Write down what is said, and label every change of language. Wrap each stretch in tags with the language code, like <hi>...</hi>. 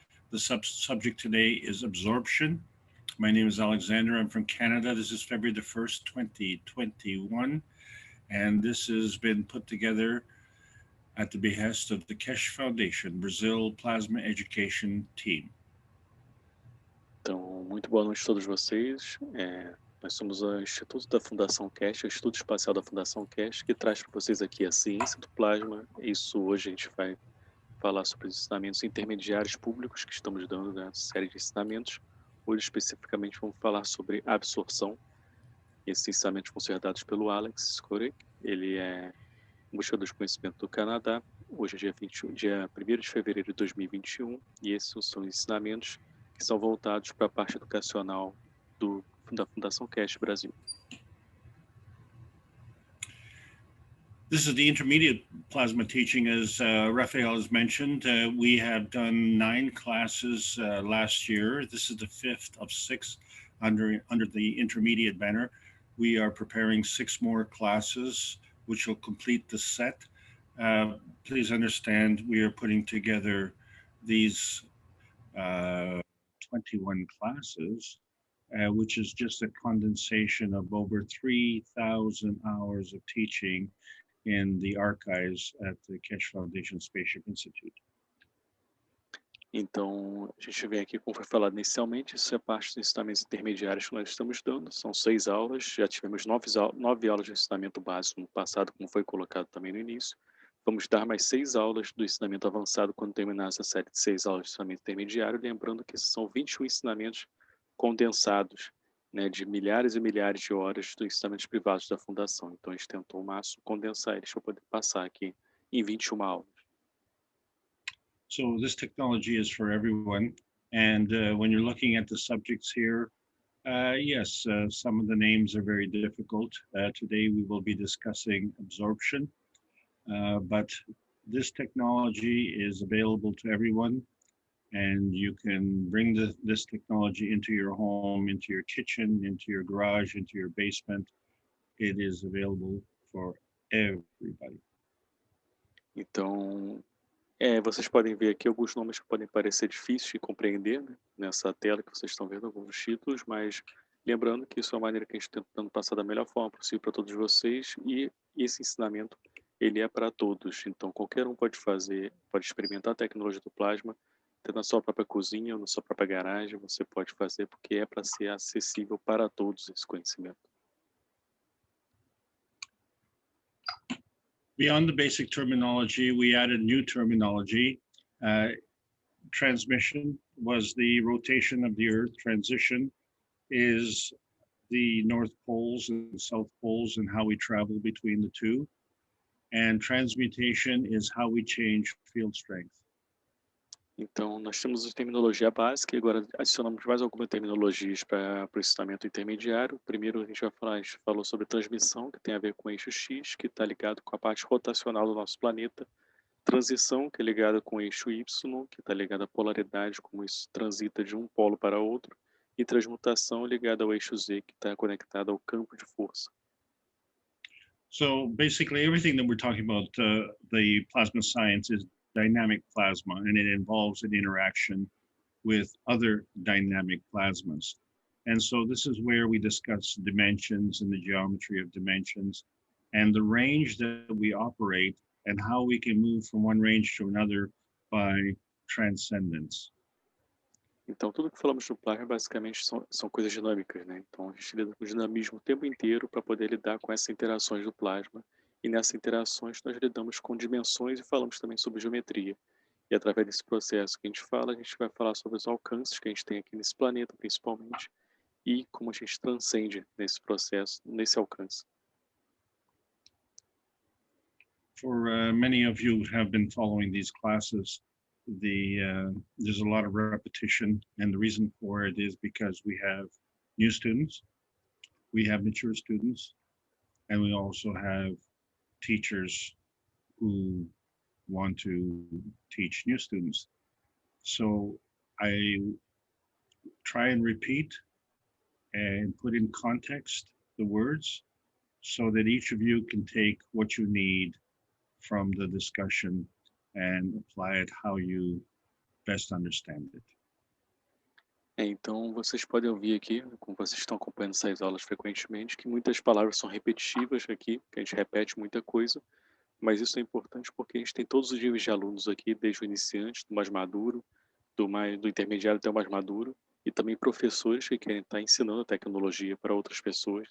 <en>The subject today is absorption. My name is Alexander. I'm from Canada. This is February the 1st, 2021. And this has been put together at the behest of the Keshe Foundation Brazil Plasma Education Team.</en> <pt>Então, muito boa noite a todos vocês. Nós somos o Instituto da Fundação Keshe, o Instituto Espacial da Fundação Keshe, que traz para vocês aqui a ciência do plasma. Isso hoje a gente vai falar sobre os ensinamentos intermediários públicos que estamos dando nessa série de ensinamentos. Hoje, especificamente, vamos falar sobre absorção. Esses ensinamentos vão ser dados pelo Alex Skorik. Ele é um buscador de conhecimento do Canadá. Hoje é dia 1º de fevereiro de 2021. E esses são os ensinamentos que são voltados para a parte educacional da Fundação Keshe Brasil.</pt> <en>This is the intermediate plasma teaching, as Raphael has mentioned. We have done 9 classes last year. This is the 5th of 6 under the intermediate banner. We are preparing 6 more classes, which will complete the set. Please understand, we are putting together these 21 classes, which is just a condensation of over 3,000 hours of teaching in the archives at the Keshe Foundation Spaceship Institute.</en> <pt>Então, a gente vem aqui, como foi falado inicialmente, isso é parte dos ensinamentos intermediários que nós estamos dando. São 6 aulas, já tivemos 9 aulas de ensinamento básico no passado, como foi colocado também no início. Vamos dar mais 6 aulas do ensinamento avançado quando terminar essa série de 6 aulas de ensinamento intermediário, lembrando que esses são 21 ensinamentos condensados, né, de milhares e milhares de horas dos ensinamentos privados da Fundação. Então, a gente tentou ao máximo condensar eles para poder passar aqui em 21 aulas.</pt> <en>So this technology is for everyone. And when you're looking at the subjects here, yes, some of the names are very difficult. Today we will be discussing absorption, but this technology is available to everyone. And you can bring this technology into your home, into your kitchen, into your garage, into your basement. It is available for everybody.</en> <pt>Então, vocês podem ver aqui alguns nomes que podem parecer difíceis de compreender, né, nessa tela que vocês estão vendo, alguns títulos, mas lembrando que isso é uma maneira que a gente está tentando passar da melhor forma possível para todos vocês, e esse ensinamento ele é para todos. Então, qualquer um pode fazer, pode experimentar a tecnologia do plasma, até na sua própria cozinha ou na sua própria garagem, você pode fazer, porque é para ser acessível para todos esse conhecimento.</pt> <en>Beyond the basic terminology, we added new terminology. Transmission was the rotation of the Earth. Transition is the North Poles and South Poles and how we travel between the two. And transmutation is how we change field strength.</en> <pt>Então, nós temos a terminologia básica e agora adicionamos mais algumas terminologias para o ensinamento intermediário. Primeiro, a gente falou sobre transmissão, que tem a ver com o eixo X, que está ligado com a parte rotacional do nosso planeta. Transição, que é ligada com o eixo Y, que está ligada à polaridade, como isso transita de um polo para outro. E transmutação, ligada ao eixo Z, que está conectado ao campo de força.</pt> <en>So basically, everything that we're talking about, the plasma science is dynamic plasma, and it involves an interaction with other dynamic plasmas. And so this is where we discuss dimensions and the geometry of dimensions and the range that we operate and how we can move from one range to another by transcendence.</en> <pt>Então, tudo que falamos no plasma, basicamente, são coisas dinâmicas, né? Então, a gente lida com o dinamismo o tempo inteiro para poder lidar com essas interações do plasma. E nessas interações, nós lidamos com dimensões e falamos também sobre geometria. E através desse processo que a gente fala, a gente vai falar sobre os alcances que a gente tem aqui nesse planeta, principalmente, e como a gente transcende nesse processo, nesse alcance.</pt> <en>For many of you who have been following these classes, there's a lot of repetition, and the reason for it is because we have new students, we have mature students, and we also have teachers who want to teach new students. So I try and repeat and put in context the words so that each of you can take what you need from the discussion and apply it how you best understand it.</en> <pt>Então, vocês podem ouvir aqui, como vocês estão acompanhando essas aulas frequentemente, que muitas palavras são repetitivas aqui, que a gente repete muita coisa, mas isso é importante porque a gente tem todos os níveis de alunos aqui, desde o iniciante, do mais maduro, do intermediário até o mais maduro, e também professores que querem estar ensinando a tecnologia para outras pessoas.</pt>